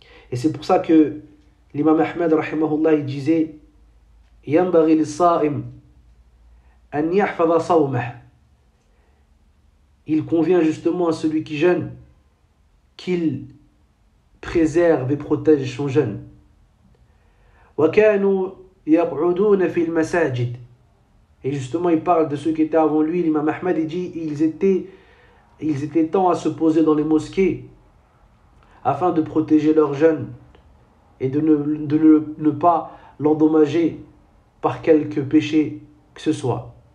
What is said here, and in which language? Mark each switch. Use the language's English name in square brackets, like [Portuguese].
[French] Et c'est pour ça que l'imam Ahmed, rahimahullah, il disait [Arabic] ينبغي للصائم أن يحفظ صومه. [French] Il convient justement à celui qui jeûne qu'il préserve et protège son jeûne. [Arabic] وكانوا يقعدون في المساجد. [French] Et justement, il parle de ceux qui étaient avant lui. L'imam Ahmed, il dit ils étaient temps à se poser dans les mosquées afin de protéger leur jeûne et de ne pas l'endommager par quelque péché que ce soit.